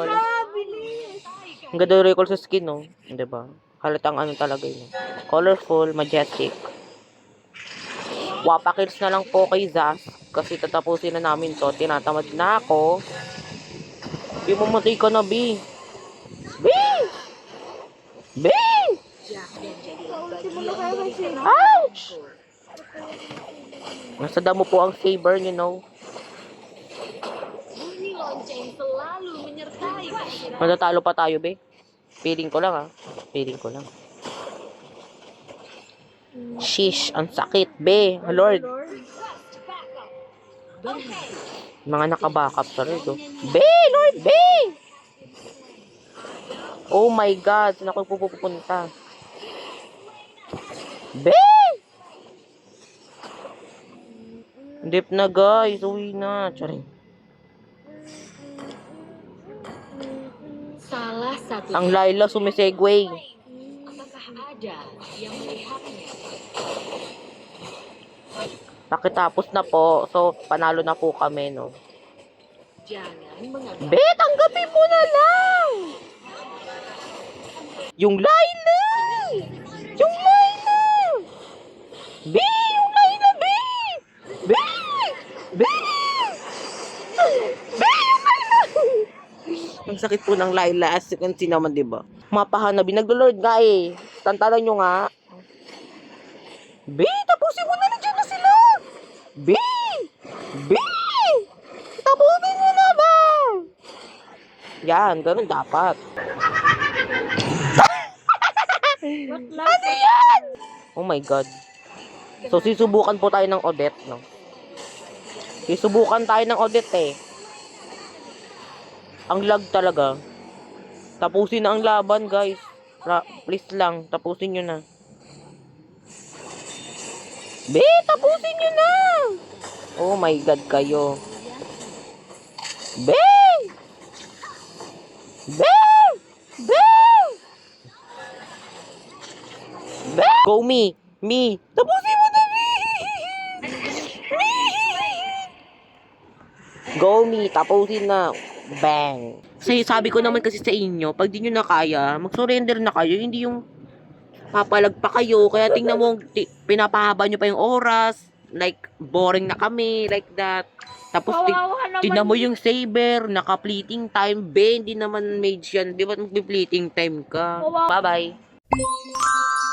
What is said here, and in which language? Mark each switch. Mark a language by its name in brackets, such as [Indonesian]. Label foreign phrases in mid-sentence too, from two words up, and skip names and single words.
[Filipino] Ang ganda no recall sa skin, no? Hindi ba? Halatang ano talaga yun. [English] Colorful, majestic. [Filipino] Wapakills na lang po kay Zaz. Kasi tatapusin na namin to. Tinatamad na ako. Yung mamatay ka na, B. B! B! [Indonesian] Dan jadilah bagian dari [Filipino] Ouch! Nasa damo po ang saber, [English] you know. [Indonesian] bunyi lonceng selalu menyertai kita. [Filipino] Matatalo pa tayo, be. Feeling ko lang, ha. Feeling ko lang. Shish, ang sakit, be. Lord. Mga nakabackup sa Lord, oh. Be, Lord, be! [English] Oh my God, [Filipino] saan ako pupunta? Be! Deep na, guys. Uwi na. Charing. [Indonesian] Salah satu. [Filipino] Ang Layla sumisegway. [Indonesian] Apakah ada yang melihatnya? [Filipino] Nakitapos na po. So, panalo na po kami, no? [Indonesian] Jangan menganggap [Filipino] Be, tanggapin mo na lang! Yung Layla! Yung Layla! Be, yung Layla, Be! Be! Be! Be, yung Layla! Ang sakit po ng Layla. [English] As you can see [Filipino] naman, diba? Mapahanabi. Naglo-lord nga eh. Tantalan nyo nga. Be, tapusin mo na. Nandiyan na sila! Be! Be! Tapusin mo na ba? Yan, ganun dapat. Ano yan? [English] Oh my God. [Filipino] So, sisubukan po tayo ng Odette, no? Sisubukan tayo ng Odette, eh. Ang lag talaga. Tapusin na ang laban, guys. Please lang, tapusin nyo na. Be, tapusin nyo na! [English] Oh my God, [Filipino] kayo. Be! Be! Be! Be! Go me! Me! Tapusin mo na, me! Me! Go me! Tapusin na! Bang! Kasi sabi ko naman kasi sa inyo, pag di nyo na kaya, mag-surrender na kayo. Hindi yung papalag pa kayo. Kaya tingnan mo, pinapahaba nyo pa yung oras. like, boring na kami, [English] like that. [Filipino] Tapos, Kawawa naman. tingnan mo yung Saber, naka-fleeting time. Be, hindi naman mage yan. Di ba mag-fleeting time ka? Kawawa. Bye-bye.